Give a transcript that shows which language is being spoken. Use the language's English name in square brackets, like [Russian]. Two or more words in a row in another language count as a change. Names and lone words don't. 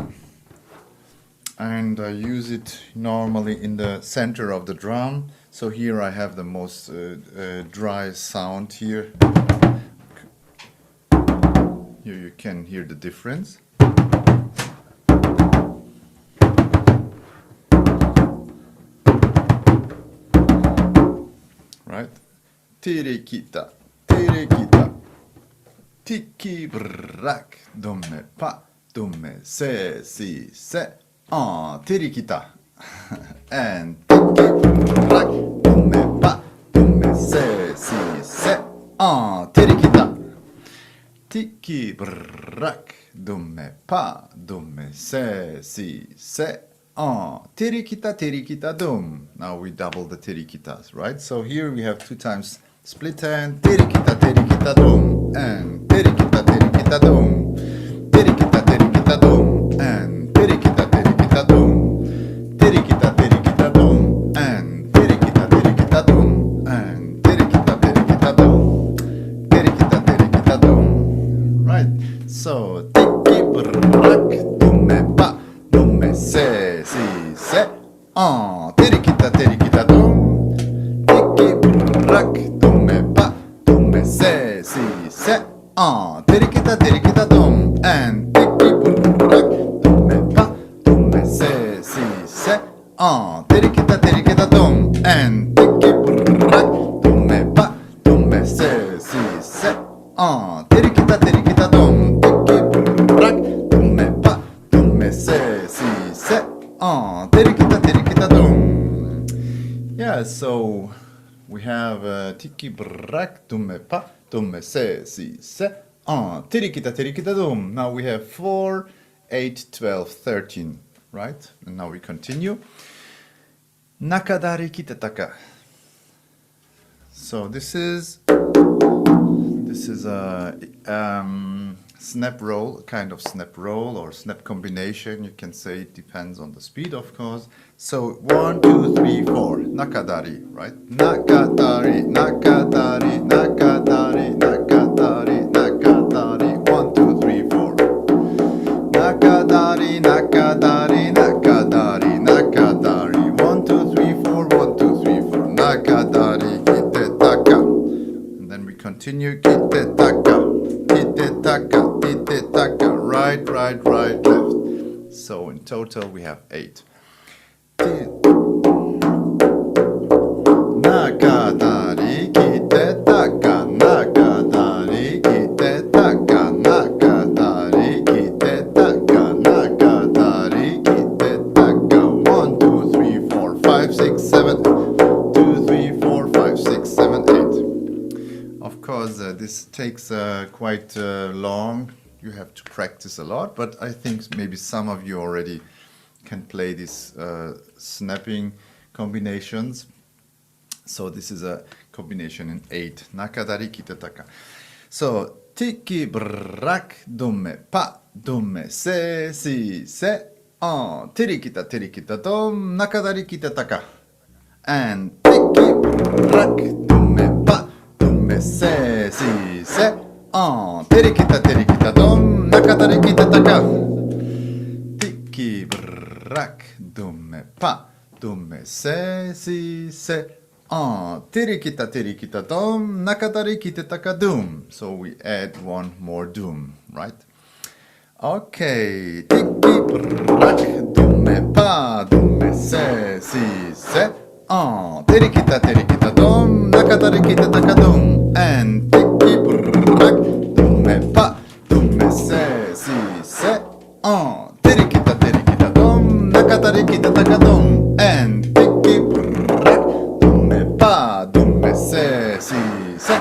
[English] And I use it normally in the center of the drum. So here I have the most dry sound here. Here you can hear the difference. Right? Terikita, terikita. Tiki brak, dumme pa, dumme se, si se. Ah, terikita. And tiki brak, dumme pa, dumme se, si se. Ah, terikita. Tiki brak, dumme pa, dumme se, si se. Ah, terikita, terikita, dum. Now we double the terikitas, right? So here we have 2 times split hand, terikita, terikita, dum, and terikita, terikita, dum, terikita, terikita, dum, and terikita, terikita, dum, terikita, terikita, dum, and terikita, terikita, dum, and terikita, terikita, dum, terikita, terikita, dum. Right? So tiki brak, dumme pa, dumme se, si se. Ah, terikita, terikita, dum, tiki brak, dumme pa, dumme se, si se. Ah, terikita, terikita, dum, and tiki brak, dumme pa, dumme se, si se. Ah, terikita, terikita, dum, and tiki brak, dumme pa, dumme se, si se. Ah, terikita, terikita, dum, tiki brak, dumme pa, dumme se, si se. Ah, terikita, terikita, dum. Yeah, so we have tiki brak, dumme pa, dumme se, si se. Ah, terikita, terikita, dum. Now we have 4, 8, 12, 13, right? And now we continue. Nakadari kitataka. So this is a snap roll, kind of snap roll or snap combination. You can say it depends on the speed, of course. So 1, 2, 3, 4, nakadari, right? Nakadari, nakadari, nakadari, nakadari, nakadari. 1, 2, 3, 4. Nakadari, nakadari, nakadari, nakadari. 1, 2, 3, 4. 1, 2, 3, 4. Nakadari, kitetaka. And then we continue. Kitetaka, kitetaka, kitetaka. Right, right, right, left. So in total we have 8. Nakadari, kitetaka, nakadari, kitetaka, nakadari, kitetaka, nakadari, kitetaka. 1, 2, 3, 4, 5, 6, 7, 2, 3, 4, 5, 6, 7, 8. Of course, this takes quite long. You have to practice a lot, but I think maybe some of you already can play these snapping combinations. So this is a combination in 8. Nakadari kitetaka. So tiki brak, dumme pa, dumme se, si se. Ah, terikita, terikita, dum, nakadari kitetaka. And tiki brak, dumme pa, dumme se, si se. terikita dum, nakatarikita taka. Tiki brak, dumme pa, dumme se, si se. Terikita dum, nakatarikita taka dum. So we add one more dum, right? Okay, tiki brak, dumme pa, dumme se, si se. Terikita dum, nakatarikita taka dum. And tiki brak, dumme pa, dumme se, si se. Terikita dum, nakatarikita taka dum. And tiki brak, dumme pa, dumme se, si se.